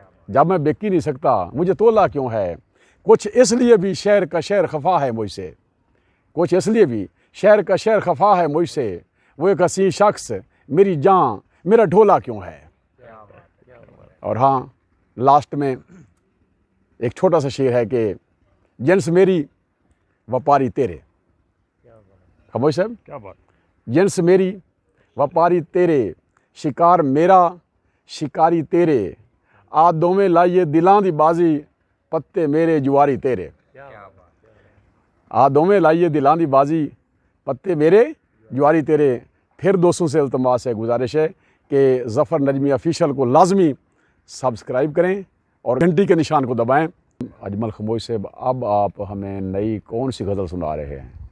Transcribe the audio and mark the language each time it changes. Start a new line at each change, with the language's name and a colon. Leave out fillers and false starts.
Hindi: जब मैं बिक ही नहीं सकता मुझे तोला क्यों है। कुछ इसलिए भी शहर का शहर खफा है मुझसे, कुछ इसलिए भी शहर का शहर खफा है मुझसे। वो एक हसीन शख्स मेरी जान मेरा ढोला क्यों है। और हाँ, लास्ट में एक छोटा सा शेर है कि
Punjabi: जिन्स मेरी व्यापारी तेरे।
Hindi: खमोश साहब, क्या बात। जिन्स मेरी
Punjabi: ਵਪਾਰੀ ਤੇਰੇ, ਸ਼ਿਕਾਰ ਮੇਰਾ ਸ਼ਿਕਾਰੀ ਤੇਰੇ, ਆ ਦੋਵੇਂ ਲਾਈਏ ਦਿਲਾਂ ਦੀ ਬਾਜ਼ੀ, ਪੱਤੇ ਮੇਰੇ ਜੁਆਰੀ ਤੇਰੇ। आ दोवें लाइए दिलां दी बाजी, पत्ते मेरे जुआरी तेरे।
Hindi: फिर दोस्तों से इल्तमास है, गुजारिश है कि ज़फ़र नजमी ऑफिशियल को लाजमी सब्सक्राइब करें और घंटी के निशान को दबाएं। अजमल खमोश से अब आप हमें नई कौन सी गज़ल सुना रहे हैं?